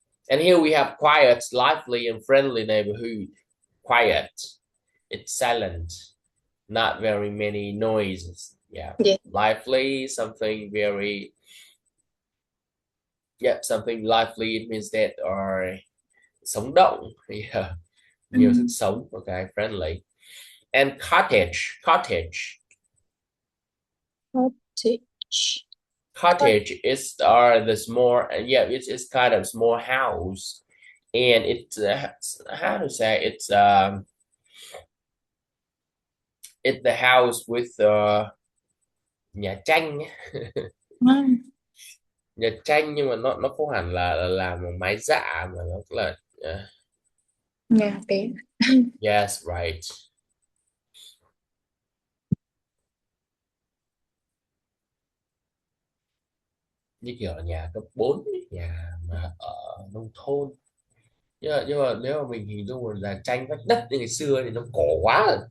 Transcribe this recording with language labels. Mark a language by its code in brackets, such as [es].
[en] And here we have quiet, lively, and friendly neighborhood. Quiet. It's silent, not very many noises. Yeah, Yeah. lively, something very, yeah, something lively. It means that are [vi] sống động. [en] Yeah, [vi] nhiều sức sống. [en] Okay, friendly. And cottage, cottage. Cottage. Cottage is are the small, yeah, it's kind of small house, and it's how to say it's the house with [vi] nhà tranh. Nhà tranh nhưng mà nó không hẳn là làm bằng mái dạ mà nó là Nhà bé. [en] yes right, [vi] như kiểu là nhà cấp 4 ấy, nhà mà ở nông thôn, nhưng mà nếu mà mình hình dung là tranh vách đất như ngày xưa thì nó cổ quá rồi.